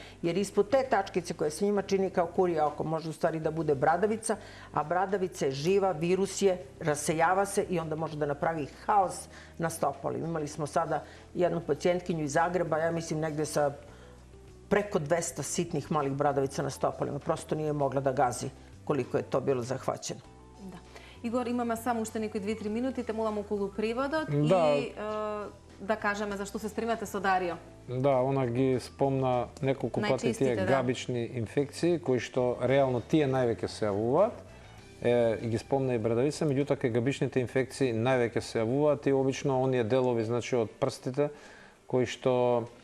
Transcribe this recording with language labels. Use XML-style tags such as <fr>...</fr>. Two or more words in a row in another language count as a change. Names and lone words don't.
<sr>Jer ispod te tačkice koja se njima čini kao kurje oko, može u stvari da bude bradavica, a bradavica je živa, virus je, rasejava se i onda može da napravi haos na stopalima. Imali smo sada jednu pacijentkinju iz Zagreba, ja mislim negde sa preko 200 sitnih malih bradavica na stopalima. Prosto nije mogla da gazi koliko je to bilo zahvaćeno. Да.</sr> <mk>Игор, имаме само уште некои 2-3 минути, те молам околу преводот и да кажеме зашто се спремате со Дарио. Да, она ги спомна неколку пати тие габични инфекции, кои што реално тие највеќе се јавуваат. И ги спомна и брадавица, меѓутоа кај габичните инфекции највеќе се јавуваат и обично оние делови, значи од прстите, кои што</mk>